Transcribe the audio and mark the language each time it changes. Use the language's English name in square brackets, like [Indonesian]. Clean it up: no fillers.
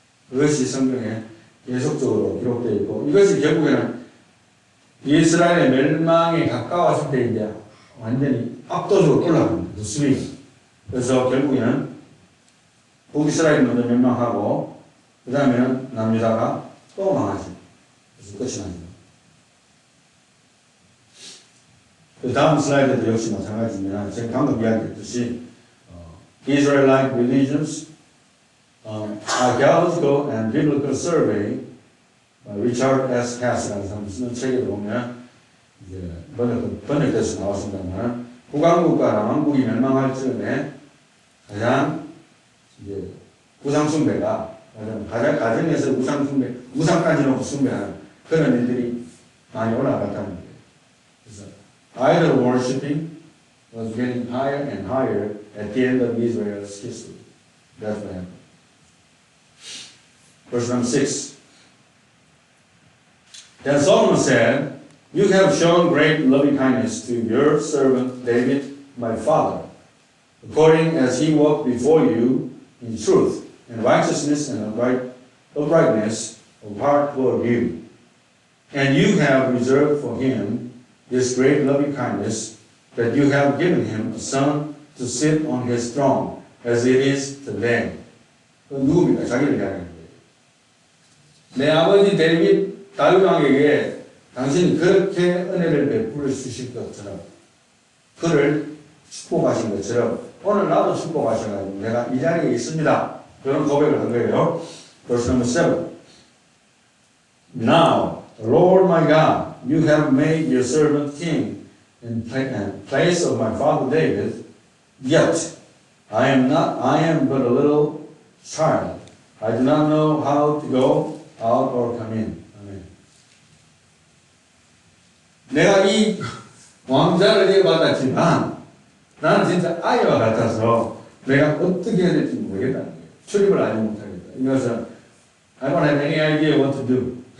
[Korean] 그것이 성경에 계속적으로 기록되어 있고 이것이 결국에는 이스라엘의 멸망에 가까웠을 때 이제 완전히 압도적으로 올라갑니다. 그 수익. 그래서 결국에는 북이스라엘이 먼저 멸망하고 그 다음에는 남유다가 또 망하죠. 그래서 끝이 납니다. 그 다음 슬라이드도 역시 마찬가지입니다. 제가 방금 이야기했듯이 [English] Israelite religions, archaeological and biblical survey, Richard S. [Korean] Cass라는 사람이 쓰는 책에 보면 이제 번역돼서 나왔습니다만 국왕국가랑 왕국이 멸망할 즈음에 가장 이제 우상숭배가 가정에서 우상숭배, 우상까지 놓고 숭배하는 그런 일들이 많이 올라갔다는 거예요. [English] 그래서 idol worshipping was getting higher and higher at the end of Israel's history. That's what happened. Verse number 6. Then Solomon said, you have shown great loving kindness to your servant David, my father, according as he walked before you in truth and righteousness and uprightness of heart toward you. And you have reserved for him this great loving kindness, that you have given him a son to sit on his throne, as it is today. [Korean] 누굽니까? 자기를 이야기하는 거예요. 내 아버지 다윗 왕에게 당신이 그렇게 은혜를 베풀어 주실 것처럼, 그를 축복하신 것처럼 오늘 나도 축복하셔가지고 내가 이 자리에 있습니다. 그런 고백을 한 거예요. [English] Verse number 7. Now, Lord my God, you have made your servant king in place of my father David, yet I am but a little child. I do not know how to go out or come in. Amen. [Korean] 내가 이 왕자를 이어받았지만 나는 진짜 아이와 같아서 내가 어떻게 해야 될지 모르겠다는 거예요. 출입을 아직 못하겠다. 이것은 [English] I don't have any idea what to do.